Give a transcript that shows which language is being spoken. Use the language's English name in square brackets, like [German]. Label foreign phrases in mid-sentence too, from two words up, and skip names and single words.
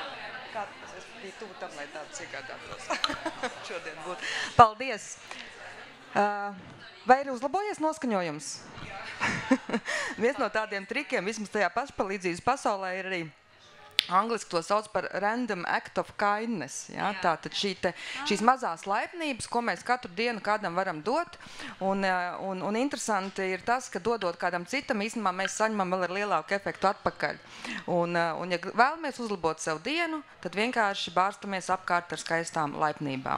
[Latvian] Kā es biju tuvu tam, lai tāds iegādātos. Šodien būtu. Paldies. Vai ir uzlabojies noskaņojums? Viens no tādiem trikiem, vismaz tajā pašpalīdzības pasaulē, ir arī angliski to sauc par [English] random act of kindness. [Latvian] Ja? Tātad šīs mazās laipnības, ko mēs katru dienu kādam varam dot. Un interesanti ir tas, ka dodot kādam citam, īstenībā mēs saņemam vēl ar lielāku efektu atpakaļ. Un ja vēlamies uzlabot sev dienu, tad vienkārši bārstamies apkārt ar skaistām laipnībām.